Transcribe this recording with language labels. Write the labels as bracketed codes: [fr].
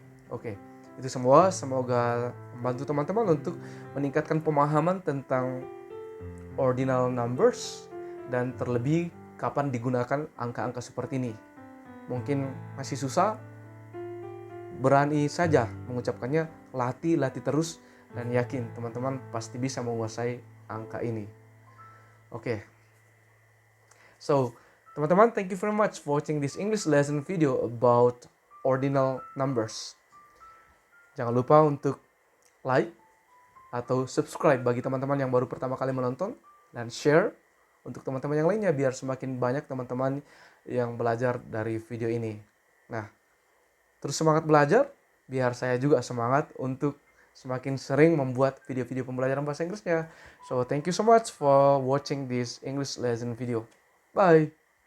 [id] Oke, itu semua semoga membantu teman-teman untuk meningkatkan pemahaman tentang ordinal numbers dan terlebih kapan digunakan angka-angka seperti ini. Mungkin masih susah, berani saja mengucapkannya, latih terus, dan yakin teman-teman pasti bisa menguasai angka ini. Oke. [en] So, teman-teman, thank you very much for watching this English lesson video about ordinal numbers. [id] Jangan lupa untuk like atau subscribe bagi teman-teman yang baru pertama kali menonton, dan share untuk teman-teman yang lainnya biar semakin banyak teman-teman yang belajar dari video ini. Nah, terus semangat belajar biar saya juga semangat untuk semakin sering membuat video-video pembelajaran bahasa Inggrisnya. [en] So, thank you so much for watching this English lesson video. Bye!